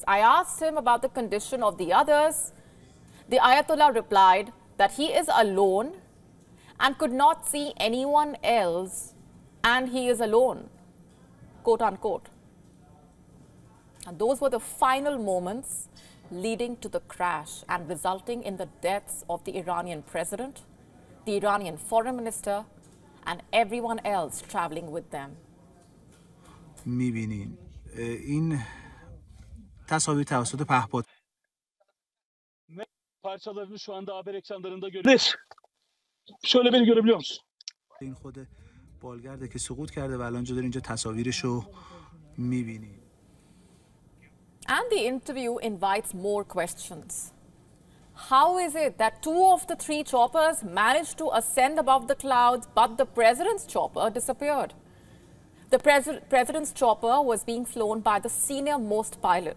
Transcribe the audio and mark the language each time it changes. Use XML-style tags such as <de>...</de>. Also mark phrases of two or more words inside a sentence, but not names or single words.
<en>I asked him about the condition of the others. The Ayatollah replied that he is alone and could not see anyone else, and he is alone, quote unquote. And those were the final moments leading to the crash and resulting in the deaths of the Iranian president, the Iranian foreign minister, and everyone else traveling with them.</en> <fa>می‌بینین این تصاویر توسط پهپاد</fa> <tr>parçalarını şu anda haber ekranlarında görüyoruz. Şöyle beni görebiliyor musun?</tr> <fa>این خود بالگرده که سقوط کرده و الان دارین اینجا تصاویرشو می‌بینید.</fa> <en>And the interview invites more questions. How is it that 2 of the 3 choppers managed to ascend above the clouds, but the president's chopper disappeared? The president's chopper was being flown by the senior-most pilot.</en>